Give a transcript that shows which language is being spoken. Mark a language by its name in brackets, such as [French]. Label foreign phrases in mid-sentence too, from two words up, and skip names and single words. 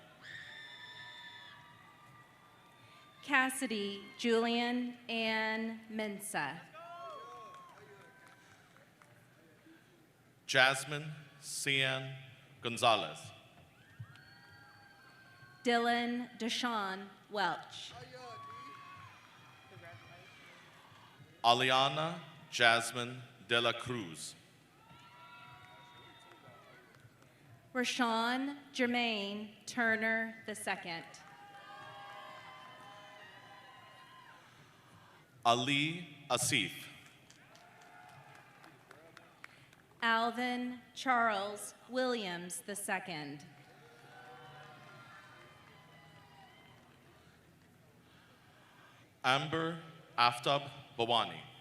[English] Cassidy Julian Ann Mensa. Jasmine Cian Gonzalez. Dylan Deshawn Welch. Aliana Jasmine de la Cruz. Rashawn Jermaine Turner II. Ali Asif. Alvin Charles Williams II. Amber Aftab Bawani.